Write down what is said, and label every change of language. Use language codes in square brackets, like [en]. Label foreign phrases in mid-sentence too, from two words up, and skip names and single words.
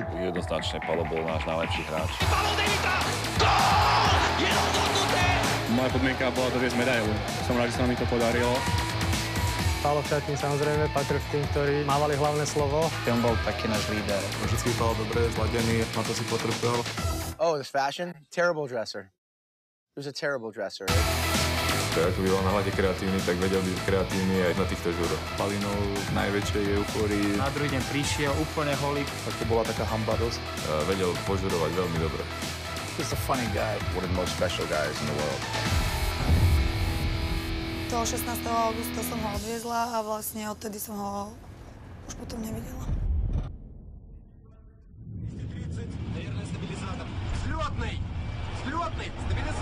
[sk] Jednoznačne Paolo bol náš najlepší hráč. Paolo Demitra! Gól! Je rozhodnuté! Moja podmienka bola doviesť medailu. Som rád, že sa mi to podarilo. Paolo v šatni samozrejme patril k tým, ktorí mávali hlavné slovo. On bol taký náš líder. Vždycky Paolo dobre zladený, na to si potrpel. [en] Oh, his fashion? Terrible dresser. He was a terrible dresser. [sk] Ako by bol na hľade kreatívny, tak vedel byť kreatívny aj na týchto žúroch. Palinov najväčšej eufórii. Na druhý deň prišiel úplne holý. Tak to bola taká hanba dosť. Vedel požurovať veľmi dobre. [en] He's a funny guy. One of the most special guys in the world. [sk] Toho 16. augusta som ho odviezla a vlastne odtedy som ho už potom nevidela. Взлетный!